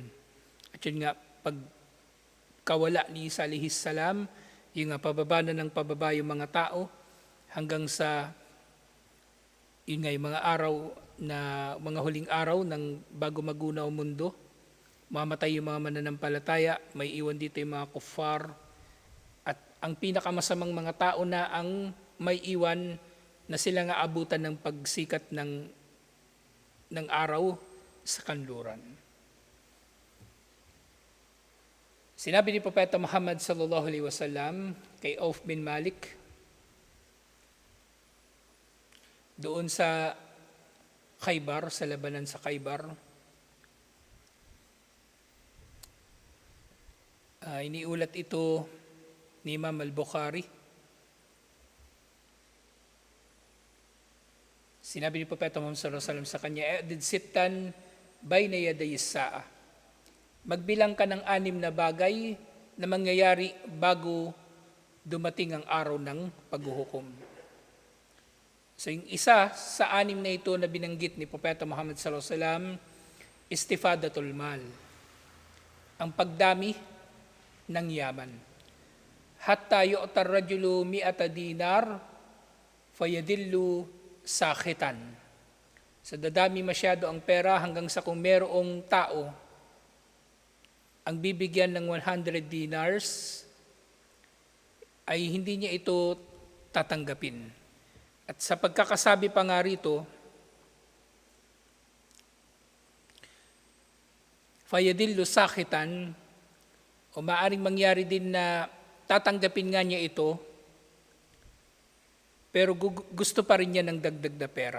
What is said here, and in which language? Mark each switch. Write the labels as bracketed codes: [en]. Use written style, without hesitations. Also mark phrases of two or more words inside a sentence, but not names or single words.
[tl] At yun nga, pag kawala ni Isa [ar] عليه السلام, [tl] yung pababa na ng pababa yung mga tao hanggang sa yun nga, yung mga araw na mga huling araw ng bago magunaw ang mundo, mamatay yung mga mananampalataya, may iwan dito yung mga kuffar, at ang pinakamasamang mga tao na ang may iwan na sila nga abutan ng pagsikat ng araw sa kanluran. Sinabi ni Propeta Muhammad [ar] صلى الله عليه وسلم [tl] kay Auf bin Malik doon sa Khaybar, sa labanan sa Khaybar, iniulat ito ni Imam al-Bukhari. Sinabi ni Propeta Muhammad [ar] صلى الله عليه وسلم [tl] sa kanya, [ar] "اعدد ستا بين يدي الساعة." [tl] Magbilang ka ng 6 na bagay na mangyayari bago dumating ang araw ng paghuhukom. So yung isa sa 6 na ito na binanggit ni Propeta Muhammad [ar] صلى الله عليه وسلم, استفاضة المال. [tl] Ang pagdami ng yaman. [ar] حتى يعطى الرجل مائة دينار فيظل ساخطا. [tl] So dadami masyado ang pera hanggang sa kung merong tao ang bibigyan ng 100 dinars ay hindi niya ito tatanggapin. At sa pagkakasabi pa nga rito, [ar] فيظل ساخطا, [tl] o maaring mangyari din na tatanggapin nga niya ito, pero gusto pa rin niya ng dagdag na pera.